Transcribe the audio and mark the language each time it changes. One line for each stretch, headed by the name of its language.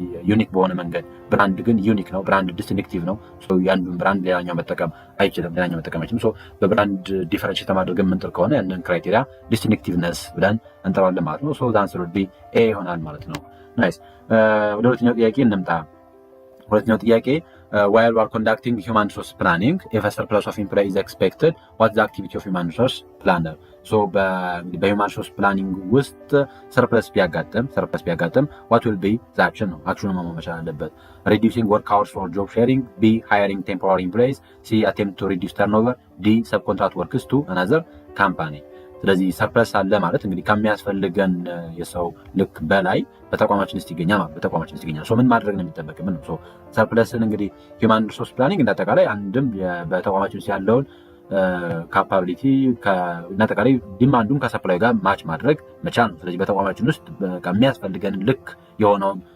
Amharic: ዩኒክ በሆነ መንገድ ብራንድ ግን ዩኒክ ነው፣ ብራንድ ዲስቲንክቲቭ ነው። ያንዱን ብራንድ ሌላኛው መጠቀም አይችልም። በብራንድ ዲፈረንሽት ለማድረግ የምንጥር ከሆነ ያንን ክራይቴሪያ ዲስቲንክቲቭነስ ብለን እንጠራዋለን ማለት ነው። ዛንስር ቢ ኤ ይሆናል ማለት ነው። ናይስ። ወደ ሁለተኛው ጥያቄ እንምጣ። ሁለተኛው ጥያቄ
English: while we are conducting human resource planning if a surplus of employee is expected what's the activity of human resource planner? በhuman resource planning
Amharic: ውስጥ ሰርፕለስ ቢያጋጥም
English: what will be the action
Amharic: ነው። አክሽኑ መቻል አለበት።
English: reducing work hours for job sharing, B hiring temporary employees, C attempt to reduce turnover, D subcontract workers to another company.
Amharic: ስለዚህ ሰርፕለስ አለ ማለት እንግዲህ ከሚያስፈልገን የሰው ልክ በላይ በተቋማችን ውስጥ ይገኛል። ምን ማድረግ ነው የሚጠበቅብን ነው። ሰርፕለስን እንግዲህ ሂውማን ሪሶርስ ፕላኒንግ እንዳጠቃላይ አንድም በተቋማችን ውስጥ ያለውን ካፓቢሊቲ እናጠቃላይ ዲማንዱን ከሰፕላይ ጋር ማች ማድረግ መቻል ነው። ስለዚህ በተቋማችን ውስጥ ከሚያስፈልገን ልክ የሆነውን